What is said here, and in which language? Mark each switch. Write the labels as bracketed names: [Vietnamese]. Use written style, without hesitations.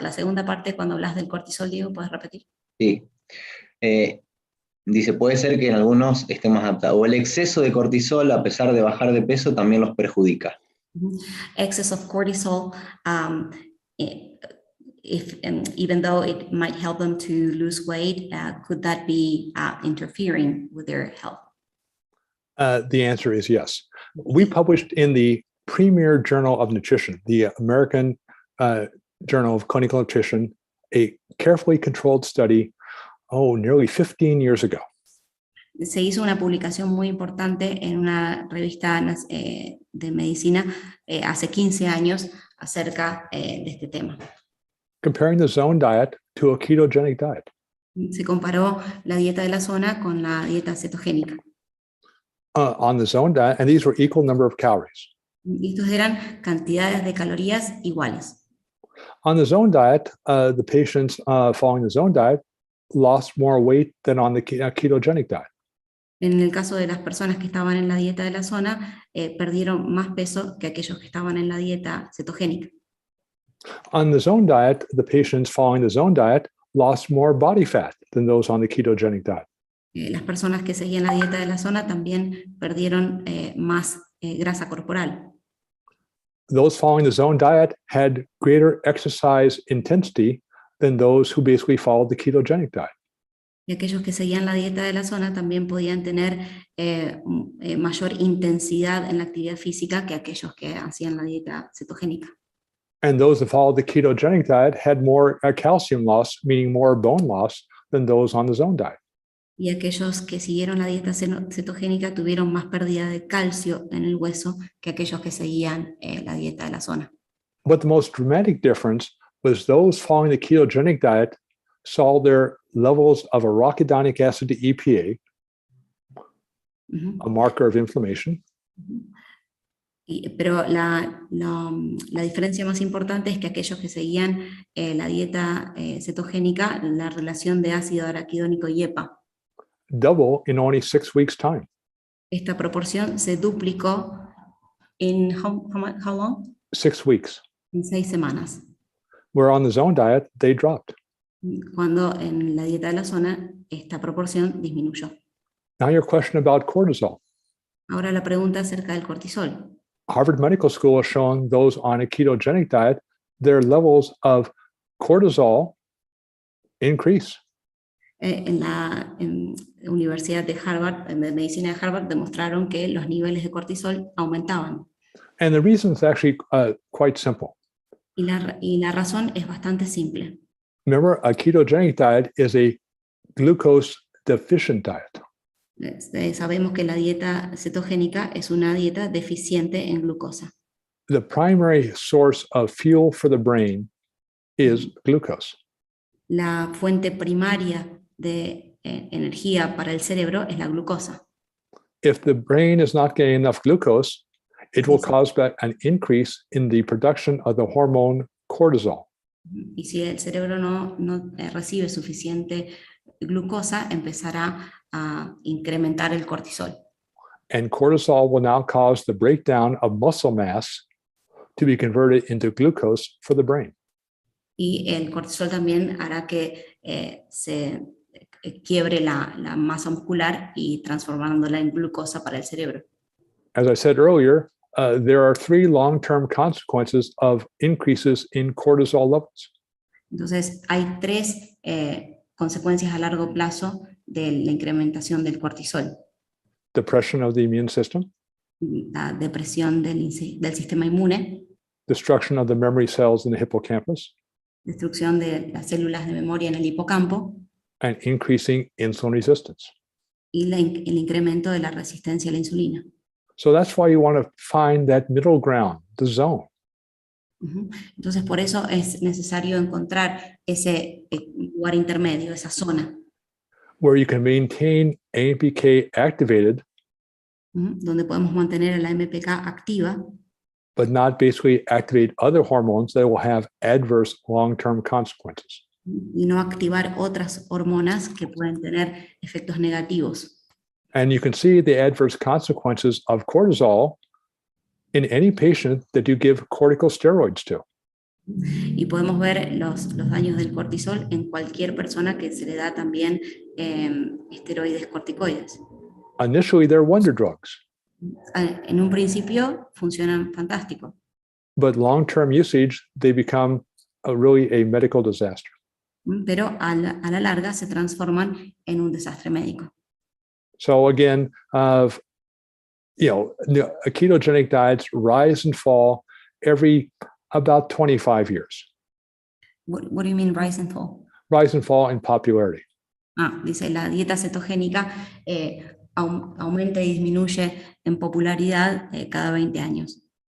[Spanish] La segunda parte, cuando hablas del cortisol, Diego, ¿puedes repetir? Sí. Dice, puede ser que en algunos estén más adaptados. O el exceso de cortisol, a pesar de bajar de peso, también los perjudica. [English] Excess of cortisol, even though it might help them to lose weight, could that be interfering with their health? The answer is yes. We published in the premier journal of nutrition, the American Journal of Clinical Nutrition, a carefully controlled study, nearly 15 years ago. [Spanish] Se hizo una publicación muy importante en una revista de medicina hace 15 años acerca de este tema. [English] Comparing the zone diet to a ketogenic diet. [Spanish] Se comparó la dieta de la zona con la dieta cetogénica. [English] On the zone diet, and these were equal number of calories. [Spanish] Y estos eran cantidades de calorías iguales. [English] On the zone diet, the patients following the zone diet lost more weight than on the ketogenic diet. [Spanish] En el caso de las personas que estaban en la dieta de la zona, perdieron más peso que aquellos que estaban en la dieta cetogénica. [English] On the zone diet, the patients following the zone diet lost more body fat than those on the ketogenic diet. [Spanish] Las personas que seguían la dieta de la zona también perdieron más grasa corporal. [English] Those following the zone diet had greater exercise intensity than those who basically followed the ketogenic diet. [Spanish] Y aquellos que seguían la dieta de la zona también podían tener mayor intensidad en la actividad física que aquellos que hacían la dieta cetogénica. [English] And those that followed the ketogenic diet had more calcium loss, meaning more bone loss, than those on the zone diet. [Spanish] Y aquellos que siguieron la dieta cetogénica tuvieron más pérdida de calcio en el hueso que aquellos que seguían la dieta de la zona. [English] But the most dramatic difference was those following the ketogenic diet saw their levels of arachidonic acid to EPA, Ujú. a marker of inflammation, [Spanish] Pero la diferencia más importante es que aquellos que seguían la dieta cetogénica, la relación de ácido araquidónico y EPA, [English] double in only 6 weeks' time. [Spanish] esta proporción se duplicó en [English] how long? 6 weeks. [Spanish] En 6 semanas. [English] Where on the zone diet, they dropped. [Spanish] Cuando en la dieta de la zona, esta proporción disminuyó. [English] Now your question about cortisol. [Spanish] Ahora la pregunta acerca del cortisol. [English] Harvard Medical School has shown those on a ketogenic diet, their levels of cortisol increase. [Spanish] En la Universidad de Harvard, de Medicina de Harvard, demostraron que los niveles de cortisol aumentaban. [English] And the reason is actually quite simple. [Spanish] Y la razón es bastante simple. [English] Remember, a ketogenic diet is a glucose deficient diet. [Spanish] Sabemos que la dieta cetogénica es una dieta deficiente en glucosa. [English] The primary source of fuel for the brain is glucose. [Spanish] La fuente primaria de energía para el cerebro es la glucosa. [English] If the brain is not getting enough glucose, it will cause an increase in the production of the hormone cortisol. [Spanish] Y si el cerebro no recibe suficiente glucosa, empezará a incrementar el cortisol. [English] And cortisol will now cause the breakdown of muscle mass to be converted into glucose for the brain. [Spanish] Y el cortisol también hará que se quiebre la masa muscular y transformándola en glucosa para el cerebro. [English] As I said earlier, there are 3 long-term consequences of increases in cortisol levels. [Spanish] Entonces, hay 3 consecuencias a largo plazo de la incrementación del cortisol. [English] Depression of the immune system, [Spanish] La depresión del sistema inmune, [English] destruction of the memory cells in the hippocampus, [Spanish] destrucción de las células de memoria en el hipocampo [English] and increasing insulin resistance. [Spanish] y el incremento de la resistencia a la insulina. [English] So that's why you want to find that middle ground, the zone. [Spanish] Entonces, por eso es necesario encontrar ese lugar intermedio, esa zona, [English] where you can maintain AMPK activated, [Spanish] donde podemos mantener la MPK activa, [English] but not basically activate other hormones that will have adverse long-term consequences. [Spanish] y no activar otras hormonas que pueden tener efectos negativos. [English] And you can see the adverse consequences of cortisol in any patient that you give corticosteroids to. [Spanish] Y podemos ver los daños del cortisol en cualquier persona que se le da también esteroides corticoides. [English] Initially, they're wonder drugs, [Spanish] En un principio funcionan fantástico, [English] but long-term usage, they become really a medical disaster. [Spanish] pero a la larga se transforman en un desastre médico. [English] So again, ketogenic diets rise and fall every about 25 years. What do you mean rise and fall? Rise and fall in popularity. [Spanish] Dice, la dieta cetogénica aumenta y disminuye en popularidad cada 20 años.